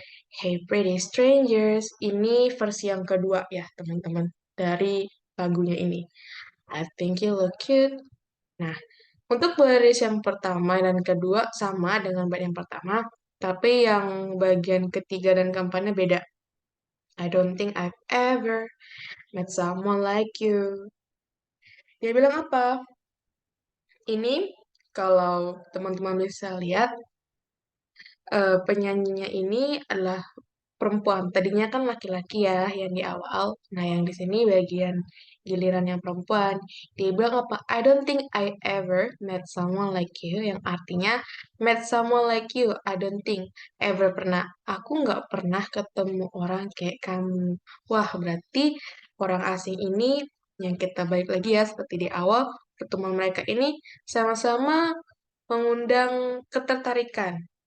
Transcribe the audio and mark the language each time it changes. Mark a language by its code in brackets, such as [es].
[id] Hey Pretty Strangers, ini versi yang kedua ya teman-teman dari lagunya ini. [en] I think you look cute. [id] Nah, untuk baris yang pertama dan kedua sama dengan bait yang pertama, tapi yang bagian ketiga dan keempatnya beda. [en] I don't think I've ever met someone like you. [id] Dia bilang apa? Ini kalau teman-teman bisa lihat penyanyinya ini adalah perempuan. Tadinya kan laki-laki ya yang di awal. Nah, yang di sini bagian giliran yang perempuan. Dia bilang apa? [en] I don't think I ever met someone like you. [id] Yang artinya [en] met someone like you. I don't think ever pernah. [id] Aku nggak pernah ketemu orang kayak kamu. Wah, berarti orang asing ini yang kita balik lagi ya seperti di awal pertemuan mereka ini sama-sama mengundang ketertarikan.